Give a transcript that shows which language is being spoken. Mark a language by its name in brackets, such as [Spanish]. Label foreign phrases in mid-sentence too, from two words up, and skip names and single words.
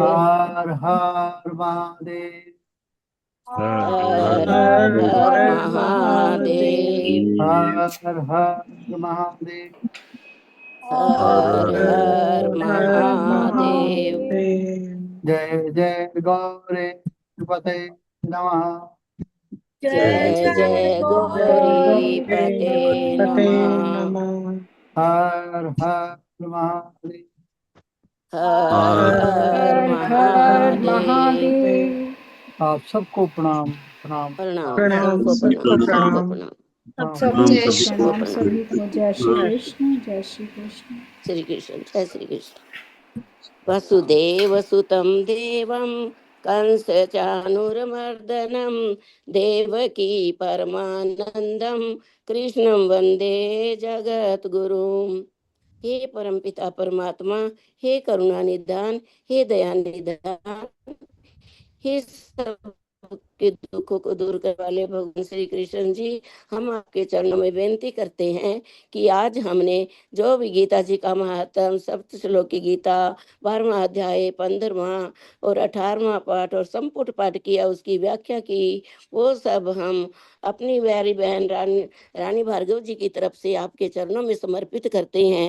[Hindi] हर हर महादेव। हर हर महादेव। हर हर महादेव। हर हर महादेव। [Sanskrit] जय जय गौरे पते नमः। जय जय गौरी पते नमः। [Hindi] हर हर महादेव। हर हर महादेव। आप सबको प्रणाम प्रणाम। प्रणाम प्रणाम सबको सबको प्रणाम सबको प्रणाम। प्रणाम सबको जय श्री प्रणाम कृष्ण। सभी को। जय श्री कृष्ण, जय श्री कृष्ण। श्री कृष्ण जय श्री कृष्ण। [Sanskrit] वसुदेव सुतं देवं कंस चाणूरमर्दनं देवकी परमानंदं कृष्णं वंदे जगद्गुरुं। [Hindi] हे परमपिता परमात्मा, हे करुणा निधान, हे दया निधान, हे सब के दुखों को दूर करने वाले भगवान श्री कृष्ण जी, हम आपके चरणों में विनती करते हैं कि आज हमने जो भी गीता जी का महात्म सप्त श्लोक की गीता 12वां अध्याय 15वां और 18वां पाठ और संपुट पाठ किया, उसकी व्याख्या की, वो सब हम अपनी प्यारी बहन रानी भार्गव जी की तरफ से आपके चरणों में समर्पित करते हैं।